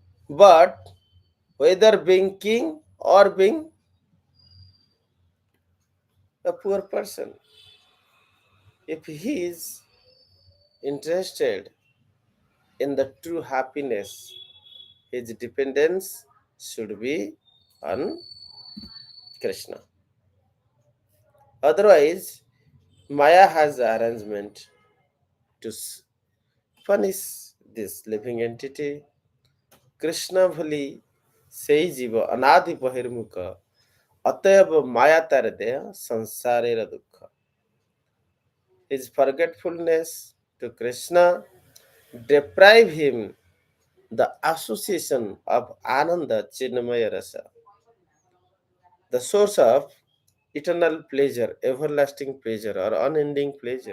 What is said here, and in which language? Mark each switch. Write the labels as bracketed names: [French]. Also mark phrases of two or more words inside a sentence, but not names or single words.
[English] But whether being king or being a poor person, if he is interested in the true happiness, his dependence should be on Krishna. Otherwise, Maya has the arrangement to punish this living entity. [Bangla] Krishna ভুলি সেই জীব অনাদি বহির্মুখ অতএব মায়া তার দেহ সংসারের দুঃখ. [English] His forgetfulness to Krishna deprive him the association of Ananda Chinmaya Rasa, the source of eternal pleasure, everlasting pleasure, or unending pleasure.